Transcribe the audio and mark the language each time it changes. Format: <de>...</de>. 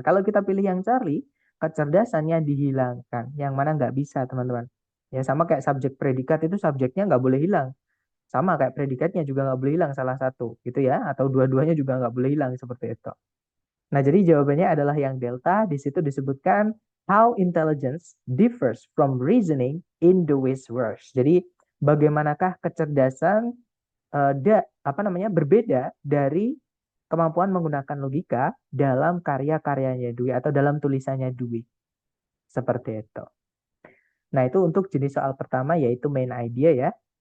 <id>Kalau kita pilih yang Charlie, kecerdasannya dihilangkan, yang mana nggak bisa, teman-teman. Ya sama kayak subjek predikat itu subjeknya nggak boleh hilang. Sama kayak predikatnya juga nggak boleh hilang salah satu, gitu ya. Atau dua-duanya juga nggak boleh hilang seperti itu. Nah, jadi jawabannya adalah yang delta. Di situ disebutkan</id> <en>how intelligence differs from reasoning in the Dewey's works.</en> <id>Jadi bagaimanakah kecerdasan apa namanya berbeda dari kemampuan menggunakan logika dalam karya-karyanya Dewey atau dalam tulisannya Dewey. Seperti itu. Nah, itu untuk jenis soal pertama yaitu main idea ya.</id>